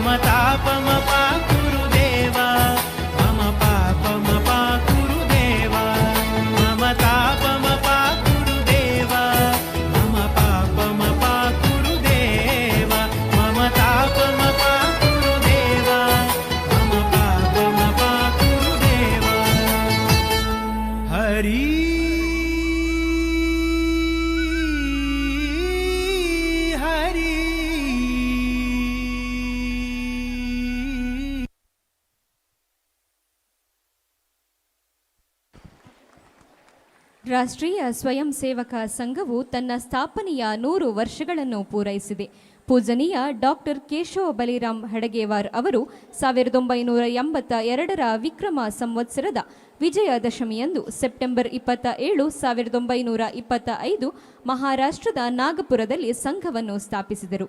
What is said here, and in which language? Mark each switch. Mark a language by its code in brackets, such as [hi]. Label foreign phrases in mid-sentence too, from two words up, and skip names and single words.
[sa] तापमपाकुरु देव मम पापमपाकुरु देव मम तापमपाकुरु देव मम पापमपाकुरु देव मम तापमपाकुरु देव मम पापमपाकुरु देव हरि हरि [kn] ರಾಷ್ಟ್ರೀಯ ಸ್ವಯಂ ಸೇವಕ ಸಂಘವು ತನ್ನ ಸ್ಥಾಪನೆಯ 100 ವರ್ಷಗಳನ್ನು ಪೂರೈಸಿದೆ. ಪೂಜನೀಯ ಡಾಕ್ಟರ್ ಕೇಶವ ಬಲಿರಾಮ್ ಹೆಡಗೇವಾರ್ ಅವರು 1982ರ ವಿಕ್ರಮ ಸಂವತ್ಸರದ ವಿಜಯದಶಮಿಯಂದು ಸೆಪ್ಟೆಂಬರ್ 27, 1925 ಮಹಾರಾಷ್ಟ್ರದ ನಾಗಪುರದಲ್ಲಿ ಸಂಘವನ್ನು ಸ್ಥಾಪಿಸಿದರು.